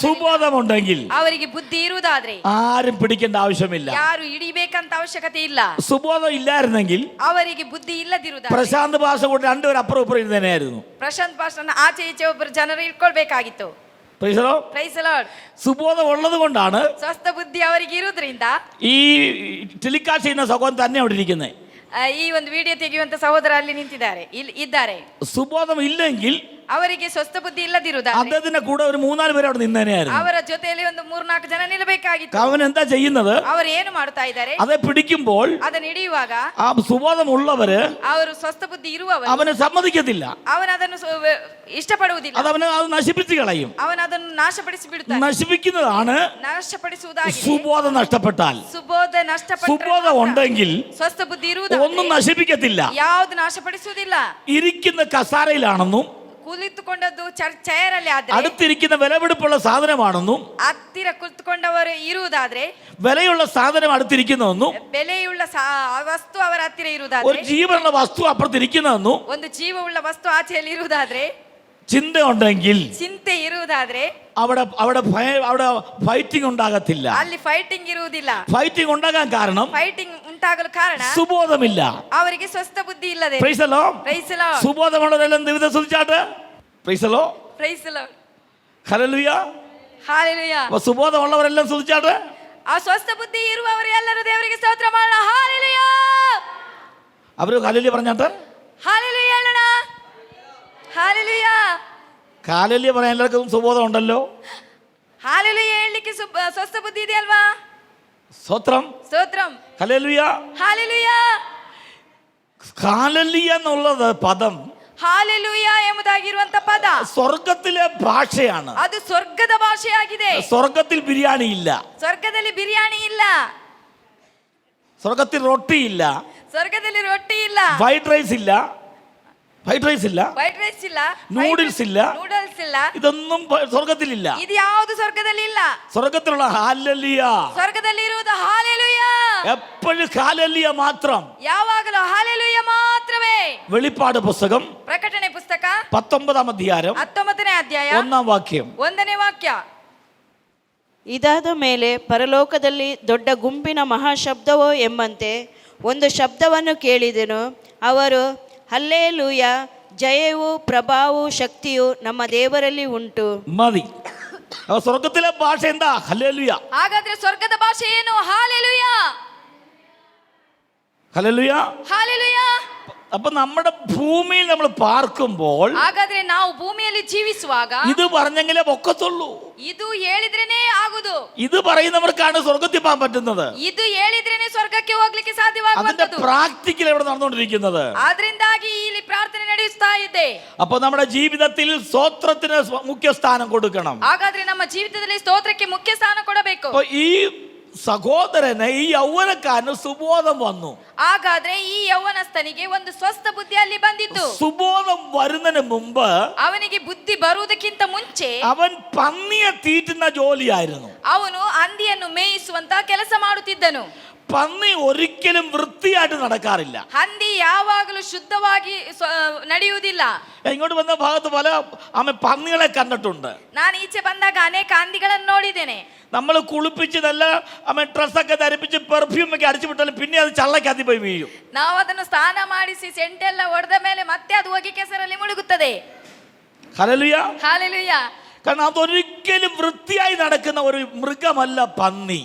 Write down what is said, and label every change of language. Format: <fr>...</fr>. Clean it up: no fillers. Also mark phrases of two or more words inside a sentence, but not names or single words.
<ml>സുബോധമുണ്ടെങ്കിൽ</ml> <kn>ಅವರಿಗೆ ಬುದ್ಧಿ ಇರುವುದಾದ್ರೆ</kn> <ml>ആരും പിടിക്കേണ്ട ആവശ്യമില്ല.</ml> <kn>ಯಾರು ಹಿಡಿಬೇಕಂತ ಅವಶ್ಯಕತೆ ಇಲ್ಲ.</kn> <ml>സുബോധം ഇല്ലായിരുന്നെങ്കിൽ</ml> <kn>ಅವರಿಗೆ ಬುದ್ಧಿ ಇಲ್ಲದಿರುವುದಾದ್ರೆ</kn> <ml>പ്രശാന്ത് ഭാഷ കൊണ്ട് രണ്ടുപേരും അപ്പുറം ഇപ്പുറം ഇരുന്നേനായിരുന്നു.</ml> <kn>ಪ್ರಶಾಂತ್ ಭಾಷಣ ಆಚೆ ಈಚೆ ಒಬ್ಬರು ಜನರು ಇಟ್ಕೊಳ್ಬೇಕಾಗಿತ್ತು.</kn> <en>Praise the Lord. Praise the Lord.</en> <ml>സുബോധം ഉള്ളത് കൊണ്ടാണ്</ml> <kn>ಸ್ವಸ್ಥ ಬುದ್ಧಿ ಅವರಿಗೆ ಇರುವುದರಿಂದ</kn> <ml>ഈ ടെലികാസ്റ്റ് ചെയ്യുന്ന സഹോദരൻ തന്നെ അവിടെ ഇരിക്കുന്നത്.</ml> <kn>ಈ ಒಂದು ವಿಡಿಯೋ ತೆಗೆಯುವಂತ ಸಹೋದರ ಅಲ್ಲಿ ನಿಂತಿದ್ದಾರೆ, ಇದ್ದಾರೆ.</kn> <ml>സുബോധം ഇല്ലെങ്കിൽ</ml> <kn>ಅವರಿಗೆ ಸ್ವಸ್ಥ ಬುದ್ಧಿ ಇಲ್ಲದಿರುವುದಾದ್ರೆ</kn> <ml>അദ്ദേഹത്തിന്റെ കൂടെ ഒരു 3-4 പേര് അവിടെ നിന്നേനായിരുന്നു.</ml> <kn>ಅವರ ಜೊತೆಯಲ್ಲಿ ಒಂದು 3-4 ಜನ ನಿಲ್ಲಬೇಕಾಗಿತ್ತು.</kn> <ml>അവൻ എന്താ ചെയ്യുന്നത്?</ml> <kn>ಅವರು ಏನು ಮಾಡ್ತಾ ಇದ್ದಾರೆ?</kn> <ml>അതെ പിടിക്കുമ്പോൾ</ml> <kn>ಅದನ್ನು ಹಿಡಿಯುವಾಗ</kn> <ml>ആ സുബോധമുള്ളവര്</ml> <kn>ಅವರು ಸ್ವಸ್ಥ ಬುದ್ಧಿ ಇರುವವರು</kn> <ml>അവനെ സമ്മതിക്കത്തില്ല.</ml> <kn>ಅವನು ಅದನ್ನು ಇಷ್ಟಪಡುವುದಿಲ್ಲ.</kn> <ml>അത് നശിപ്പിച്ച് കളയും.</ml> <kn>ಅವನು ಅದನ್ನು ನಾಶಪಡಿಸಿ ಬಿಡುತ್ತಾನೆ.</kn> <ml>നശിപ്പിക്കുന്നതാണ്</ml> <kn>ನಾಶಪಡಿಸುವುದಾಗಿದೆ.</kn> <ml>സുബോധം നഷ്ടപ്പെട്ടാൽ.</ml> <kn>ಸುಬೋಧ ನಷ್ಟಪಟ್ಟರೆ</kn> <ml>സുബോധം ഉണ്ടെങ്കിൽ</ml> <kn>ಸ್ವಸ್ಥ ಬುದ್ಧಿ ಇರುವುದಾದ್ರೆ</kn> <ml>ഒന്നും നശിപ്പിക്കത്തില്ല.</ml> <kn>ಯಾವುದು ನಾಶಪಡಿಸುವುದಿಲ್ಲ.</kn> <ml>ഇരിക്കുന്ന കസാരയിലാണെന്നും</ml> <kn>ಕುಳಿತುಕೊಂಡದ್ದು ಚೇರಲ್ಲಿ ಆದ್ರೆ,</kn> <ml>അടുത്തിരിക്കുന്ന വിലപിടിപ്പുള്ള സാധനമാണെന്നും,</ml> <kn>ಹತ್ತಿರ ಕುಳಿತುಕೊಂಡವರು ಇರುವುದಾದ್ರೆ,</kn> <ml>വിലയുള്ള സാധനം അടുത്തിരിക്കുന്നതെന്നും,</ml> <kn>ಬೆಲೆಯುಳ್ಳ ವಸ್ತು ಅವರ ಹತ್ತಿರ</kn> <ml>ഒരു</ml> <kn>ಇರುವುದಾದ್ರೆ,</kn> <ml>ജീവനുള്ള വസ്തു അപ്പുറത്തിരിക്കുന്നതെന്നും</ml> <kn>ಒಂದು ಜೀವವುಳ್ಳ ವಸ್ತು ಆಚೆಯಲ್ಲಿ ಇರುವುದಾದ್ರೆ,</kn> <ml>ചിന്ത ഉണ്ടെങ്കിൽ</ml> <kn>ಚಿಂತೆ ಇರುವುದಾದ್ರೆ</kn> <ml>അവിടെ ഫൈറ്റിംഗ് ഉണ്ടാകത്തില്ല.</ml> <kn>ಅಲ್ಲಿ ಫೈಟಿಂಗ್ ಇರುವುದಿಲ್ಲ.</kn> <ml>ഫൈറ്റിംഗ് ഉണ്ടാകാൻ കാരണം</ml> <kn>ಫೈಟಿಂಗ್ ಉಂಟಾಗಲು ಕಾರಣ</kn> <ml>സുബോധമില്ല.</ml> <kn>ಅವರಿಗೆ ಸ್ವಸ್ಥ ಬುದ್ಧಿ ಇಲ್ಲದೆ.</kn> <en>Praise the Lord. Praise the Lord.</en> <ml>സുബോധമുള്ളവരെല്ലാം ദൈവത്തെ സ്തുതിച്ചാട്ടെ.</ml> <en>Praise the Lord. Praise the Lord.</en> <ml>ഹല്ലേലൂയ. Hallelujah. അപ്പോൾ സുബോധമുള്ളവരെല്ലാം സ്തുതിച്ചാട്ടെ.</ml> <kn>ಆ ಸ್ವಸ್ಥ ಬುದ್ಧಿ ಇರುವವರು ಎಲ್ಲರೂ ದೇವರಿಗೆ ಸ್ತೋತ್ರ ಮಾಡೋಣ. ಹಾಲೆಲೂಯಾ.</kn> <ml>ಅವರು ഹല്ലേലൂയ പറഞ്ഞാട്ടെ.</ml> <kn>ಹಾಲೆಲೂಯಾ ಹೇಳೋಣ. ಹಾಲೆಲೂಯಾ.</kn> <ml>ഹല്ലേലൂയ പറയാൻ എല്ലാവർക്കും സുബോധം ഉണ്ടല്ലോ.</ml> <kn>ಹಾಲೆಲೂಯಾ ಹೇಳಲಿಕ್ಕೆ ಸ್ವಸ್ಥ ಬುದ್ಧಿ ಇದೆ ಅಲ್ವಾ?</kn> <ml>സ്തോത്രം.</ml> <kn>ಸ್ತೋತ್ರಂ.</kn> <ml>ഹല്ലേലൂയ.</ml> <kn>ಹಾಲೆಲೂಯಾ.</kn> <ml>ഹല്ലേലൂയ എന്നുള്ളത് പദം</ml> <kn>ಹಾಲೆಲೂಯಾ ಎಂಬುದಾಗಿರುವಂತ ಪದ</kn> <ml>സ്വർഗത്തിലെ ഭാഷയാണ്.</ml> <kn>ಅದು ಸ್ವರ್ಗದ ಭಾಷೆಯಾಗಿದೆ.</kn> <ml>സ്വർഗത്തിൽ ബിരിയാണി ഇല്ല.</ml> <kn>ಸ್ವರ್ಗದಲ್ಲಿ ಬಿರಿಯಾನಿ ಇಲ್ಲ.</kn> <ml>സ്വർഗത്തിൽ റൊട്ടി ഇല്ല.</ml> <kn>ಸ್ವರ್ಗದಲ್ಲಿ ರೊಟ್ಟಿ ಇಲ್ಲ.</kn> <ml>ഫ്രൈഡ് റൈസ് ഇല്ല.</ml> <kn>ವೈಟ್ ರೈಸ್ ಇಲ್ಲ, ನೂಡಲ್ಸ್ ಇಲ್ಲ, ಇದೊಂന്നും ಸ್ವರ್ಗದಲ್ಲಿಲ್ಲ. ಇದು ಯಾವುದು ಸ್ವರ್ಗದಲ್ಲಿ ಇಲ್ಲ.</kn> <ml>ಸ್ವರ್ಗത്തിലുള്ള ഹല്ലേലൂയ,</ml> <kn>ಸ್ವರ್ಗದಲ್ಲಿ ಇರುವುದು ಹಾಲೆಲೂಯ.</kn> <ml>എപ്പോഴും ഹല്ലേലൂയ മാത്രം,</ml> <kn>ಯಾವಾಗಲೂ ಹಾಲೆಲೂಯ ಮಾತ್ರವೇ.</kn> <ml>വെളിപ്പാട് പുസ്തകം</ml> <kn>ಪ್ರಕಟಣೆ ಪುಸ್ತಕ</kn> <ml>19 അധ്യായം</ml> <kn>19ನೇ ಅಧ್ಯಾಯ 1ನೇ ವಾಕ್ಯ. 1ನೇ ವಾಕ್ಯ. ಇದಾದ ಮೇಲೆ ಪರಲೋಕದಲ್ಲಿ ದೊಡ್ಡ ಗುಂಪಿನ ಮಹಾಶಬ್ದವೋ ಎಂಬಂತೆ ಒಂದು ಶಬ್ದವನ್ನು ಕೇಳಿದೆನು. ಅವರು ಹಲ್ಲೇಲೂಯ, ಜಯವೂ ಪ್ರಭಾವೂ ಶಕ್ತಿಯು ನಮ್ಮ ದೇವರಲ್ಲಿ ಉಂಟು.</kn> <ml>മതി. സ്വർഗത്തിലെ ഭാഷ എന്താ? ഹല്ലേലൂയ.</ml> <kn>ಹಾಗಾದ್ರೆ ಸ್ವರ್ಗದ ಭಾಷೆ ಏನು? ಹಾಲೆಲೂಯ.</kn> <ml>ഹല്ലേലൂയ.</ml> <kn>ಹಾಲೆಲೂಯ.</kn> <ml>അപ്പൊ നമ്മുടെ ഭൂമിയിൽ നമ്മൾ പാർക്കുമ്പോൾ,</ml> <kn>ಹಾಗಾದ್ರೆ ನಾವು ಭೂಮಿಯಲ್ಲಿ ಜೀವಿಸುವಾಗ</kn> <ml>ഇത് പറഞ്ഞെങ്കിലേ പൊക്കത്തുള്ളൂ.</ml> <kn>ಇದು ಹೇಳಿದ್ರೇನೆ ಆಗುದು.</kn> <ml>ഇത് പറയുന്നവർക്കാണ് സ്വർഗത്തിൽ പോകാൻ പറ്റുന്നത്.</ml> <kn>ಇದು ಹೇಳಿದ್ರೇನೆ ಸ್ವರ್ಗಕ್ಕೆ ಹೋಗ್ಲಿಕ್ಕೆ ಸಾಧ್ಯವಾಗುವಂತದ್ದು.</kn> <ml>അതിന്റെ പ്രാക്ടിക്കൽ ഇവിടെ നടന്നുകൊണ്ടിരിക്കുന്നത്.</ml> <kn>ಆದ್ರಿಂದಾಗಿ ಇಲ್ಲಿ ಪ್ರಾರ್ಥನೆ ನಡೆಯುತ್ತಾ ಇದೆ.</kn> <ml>അപ്പൊ നമ്മുടെ ജീവിതത്തിൽ സ്തോത്രത്തിന് മുഖ്യ സ്ഥാനം കൊടുക്കണം.</ml> <kn>ಹಾಗಾದ್ರೆ ನಮ್ಮ ಜೀವಿತದಲ್ಲಿ ಸ್ತೋತ್ರಕ್ಕೆ ಮುಖ್ಯ ಸ್ಥಾನ ಕೊಡಬೇಕು.</kn> <ml>ഈ സഹോദരന്, ഈ യൗവനക്കാരന് സുബോധം വന്നു.</ml> <kn>ಹಾಗಾದ್ರೆ ಈ ಯೌವನಸ್ಥನಿಗೆ ಒಂದು ಸ್ವಸ್ಥ ಬುದ್ಧಿ ಅಲ್ಲಿ ಬಂದಿತ್ತು.</kn> <ml>സുബോധം വരുന്നതിന് മുമ്പ്</ml> <kn>ಅವನಿಗೆ ಬುದ್ಧಿ ಬರುವುದಕ್ಕಿಂತ ಮುಂಚೆ</kn> <ml>അവൻ പന്നിയെ തീറ്റുന്ന ജോലിയായിരുന്നു.</ml> <kn>ಅವನು ಹಂದಿಯನ್ನು ಮೇಯಿಸುವಂತ ಕೆಲಸ ಮಾಡುತ್ತಿದ್ದನು.</kn> <ml>പന്നി ഒരിക്കലും വൃത്തിയായിട്ട് നടക്കാറില്ല.</ml> <kn>ಹಂದಿ ಯಾವಾಗಲೂ ಶುದ್ಧವಾಗಿ ನಡೆಯುವುದಿಲ್ಲ.</kn> <ml>ഇങ്ങോട്ട് വന്ന ഭാഗത്ത് പല പന്നികളെ കണ്ടിട്ടുണ്ട്.</ml> <kn>ನಾನು ಈಚೆ ಬಂದಾಗ ಅನೇಕ ಹಂದಿಗಳನ್ನು ನೋಡಿದ್ದೇನೆ.</kn> <ml>നമ്മൾ കുളിപ്പിച്ച് നല്ല ഡ്രസ്സൊക്കെ ധരിപ്പിച്ച് പെർഫ്യൂം ഒക്കെ അടിച്ചു വിട്ടാലും പിന്നെ അത് ചള്ളക്കകത്ത് പോയി വീഴും.</ml> <kn>ನಾವು ಅದನ್ನು ಸ್ನಾನ ಮಾಡಿಸಿ ಸೆಂಟೆಲ್ಲ ಹೊಡೆದ ಮೇಲೆ ಮತ್ತೆ ಅದು ಹೋಗಿ ಕೆಸರಲ್ಲಿ ಮುಳುಗುತ್ತದೆ.</kn> <ml>ഹല്ലേലൂയ.</ml> <kn>ಹಾಲೆಲೂಯ.</kn> <ml>കാരണം അതൊരിക്കലും വൃത്തിയായി നടക്കുന്ന ഒരു മൃഗമല്ല പന്നി.</ml>